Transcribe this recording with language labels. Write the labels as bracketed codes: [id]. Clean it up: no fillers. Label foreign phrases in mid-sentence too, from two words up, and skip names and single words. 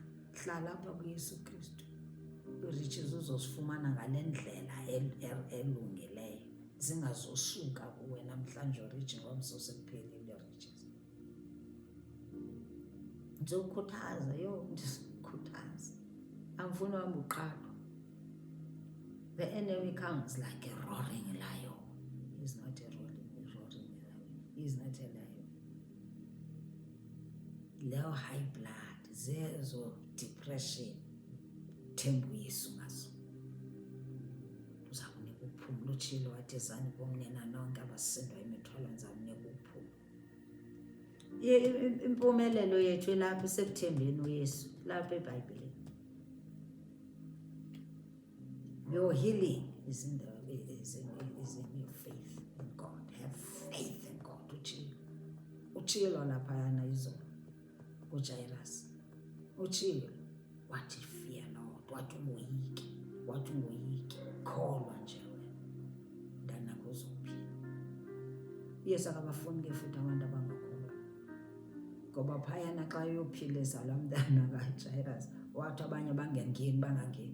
[xh] Hlala apha kuYesu Kristu. Ii-riches uzozifumana ngale ndlela elungileyo, zingazosuka kuwe namhlanje urich ngomso sekuphelile ii-riches. Ndizokukhuthaza, ndisikhuthaza. Andifuni uhamba uqhathwa. [en] The enemy comes like a roaring lion. He's not a roaring lion. He's not a lion. Leyo high blood, [xh] zezo depression, themba uYesu ngazo. Uza kunika uphumla. Utshilo wathi ezani bomnina nonke abasindwa imithwalo ndizawunika uphumla. Impumelelo yethu ilapha isekuthembeni uYesu, lapha eBhayibhileni. [en] Your healing is in your faith in God. Have faith in God. [xh] Utshilo laphayana izolo uJairus. Utshilo wathi [en] fear not, [xh] wathi ungoyiki, kholwa nje wena, ndanakho uzophila. Yesu akabafuni ke futhi abantu abangakholwa, ngoba phayana xa uyophilisa laa mntana kaJairus wathi abanye bangangeni.